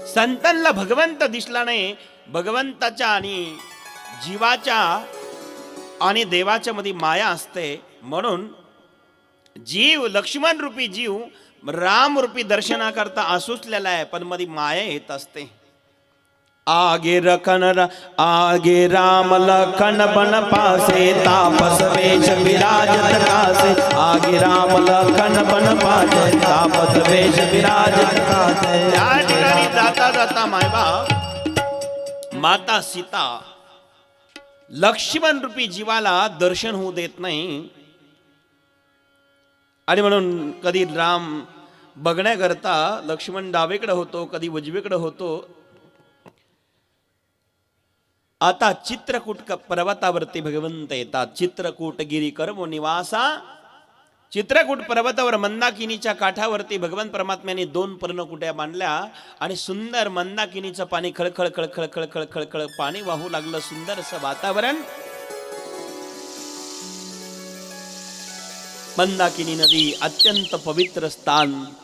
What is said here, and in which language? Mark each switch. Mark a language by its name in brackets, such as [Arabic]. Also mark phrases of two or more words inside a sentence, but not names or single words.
[Marathi] संतांना भगवंत दिसला नाही. भगवंताच्या आणि जीवाच्या आणि देवाच्या मध्ये माया असते. म्हणून जीव, लक्ष्मण रूपी जीव राम रूपी दर्शनाकरता आसुसलेला आहे, पण मध्ये माया येत असते. [Awadhi] आगे राम लखन बन पासे, तापस वेश विराजत कासे. आगे राम लखन बन पासे, तापस वेश विराजत कासे. [Marathi] त्या ठिकाणी जाता जाता मायबाप माता सीता लक्ष्मण रूपी जीवाला दर्शन होऊ देत नाही. आणि म्हणून कधी राम बघण्याकरता लक्ष्मण डावीकडे होतो कधी उजवीकडे होतो. आता चित्रकूट पर्वतावरती भगवंत येतात. [Awadhi] चित्रकूट गिरी कर्म निवासा. [Marathi] चित्रकूट पर्वतावर मंदाकिनीच्या काठावरती भगवान परमात्म्याने 2 पर्णकुट्या बांधल्या आणि सुंदर मंदाकिनीचं पाणी खळखळ खळखळ खळखळ खळखळ पाणी वाहू लागलं. सुंदर असं वातावरण. मंदाकिनी नदी अत्यंत पवित्र स्थान.